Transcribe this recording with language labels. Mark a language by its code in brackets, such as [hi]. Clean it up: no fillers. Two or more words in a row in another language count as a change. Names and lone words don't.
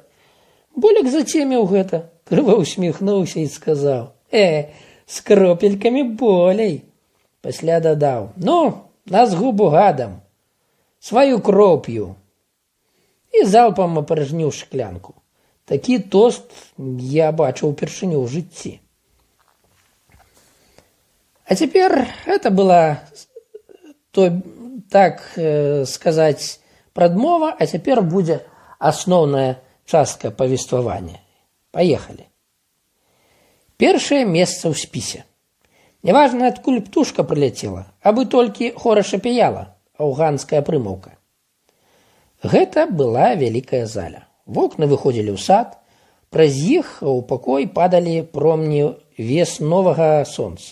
[be] Болек зацеміў гэта, крыва усміхнуўся і сказаў: з кропелькамі болей. Пасля дадаў: «Ну, на згубу гадам, сваю кроў п'ю». І залпам апарожніў шклянку. Такі тост я бачыў упершыню ў жыцці. [ru] А теперь это была, так сказать, прадмова, а теперь будет основная частка повествования. Поехали. [be] Першае месца ў спісе. Неважна, адкуль птушка прилетела, абы толькі хораша пяяла, афганская прымаўка. Гэта была вялікая заля. Вокны выходзілі ў сад, праз іх у пакой падалі промні весновага сонца.